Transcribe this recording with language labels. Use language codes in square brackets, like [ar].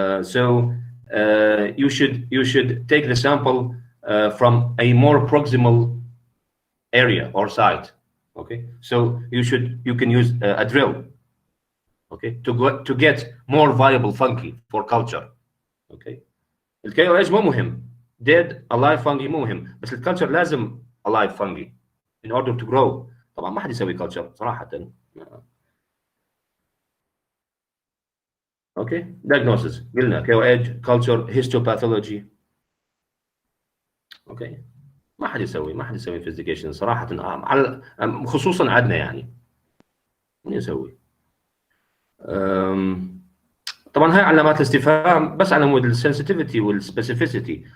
[en] You should take the sample from a more proximal area or site. Okay, so you can use a drill. Okay, to get more viable fungi for culture. [ar] Okay, الKOH مو مهم. [en] Dead alive fungi [ar] مو مهم، بس الكالتشر لازم [en] alive fungi in order to grow. [ar] طبعا ما حد يسوي كالتشر صراحة. اوكي diagnosis قلنا KOH culture histopathology. اوكي ما حد يسوي investigation صراحة على خصوصا عندنا يعني من يسوي. طبعا هاي علامات الاستفهام بس على مود السنسيتيفيتي والسبيسيفيسيتي.